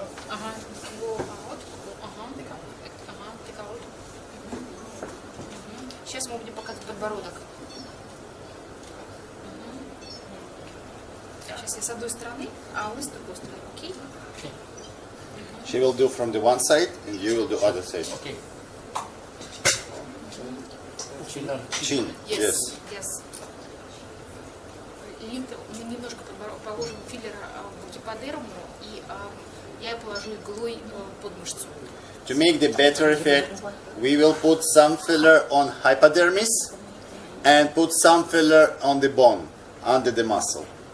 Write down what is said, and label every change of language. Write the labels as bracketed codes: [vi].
[ru] Ага. Вот. Ага. Ага. Приколот. Сейчас мы будем показывать подбородок. Сейчас я с одной стороны, а вы с другой стороны. Окей? [en] She will do from the one side and you will do other side. Okay. Chin, yes. Yes. [ru] Линк мы немножко положим филлер в гиподерму, и я положу иглой под мышцу. [en] To make the better effect, we will put some filler on hypodermis and put some filler on the bone, under the muscle.